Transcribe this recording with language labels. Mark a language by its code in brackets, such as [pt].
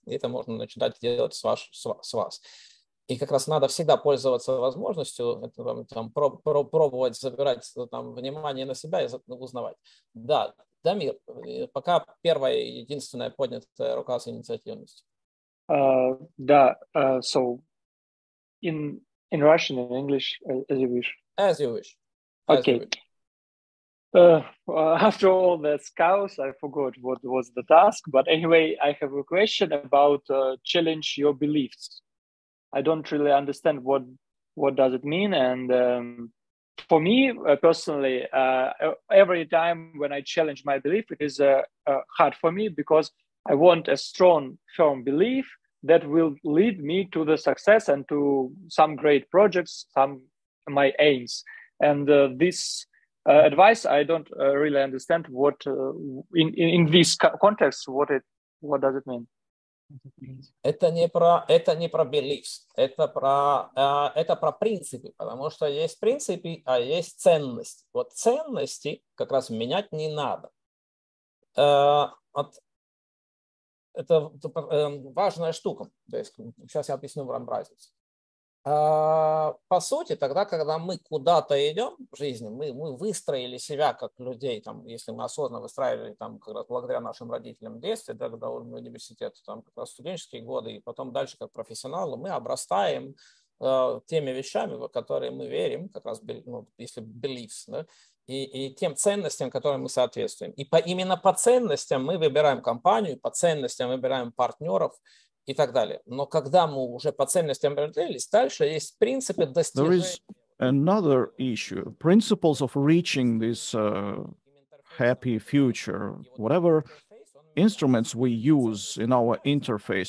[ru] И это можно начинать делать с вас. И как раз надо всегда пользоваться возможностью там, пробовать забирать там, внимание на себя и узнавать. Да, Дамир, пока первая и единственная поднятая рука с инициативностью. [en] Да, so in Russian, in English, as you wish. As you wish. Okay. After all that chaos, I forgot what was the task. But anyway, I have a question about challenge your beliefs. I don't really understand what does it mean. And for me, personally, every time when I challenge my belief, it is hard for me because I want a strong, firm belief that will lead me to the success and to some great projects, my aims. And this advice, I don't really understand what in this context, what does it mean? [ru] Это не про beliefs, это про принципы, потому что есть принципы, а есть ценности. Вот ценности как раз менять не надо. Это важная штука. То есть, сейчас я объясню вам разницу. По сути, тогда, когда мы куда-то идем в жизни, мы выстроили себя как людей, там, если мы осознанно выстраивали там, как раз благодаря нашим родителям в детстве, да, когда в университете, там, как раз студенческие годы, и потом дальше как профессионалы, мы обрастаем теми вещами, в которые мы верим, как раз, ну, если beliefs, да, и тем ценностям, которым мы соответствуем. И именно по ценностям мы выбираем компанию, по ценностям выбираем партнеров, и так далее. Но когда мы уже по ценностям определились, дальше есть принципы достижения. [en] There is another issue, principles of reaching this happy future, whatever instruments we use in our interface.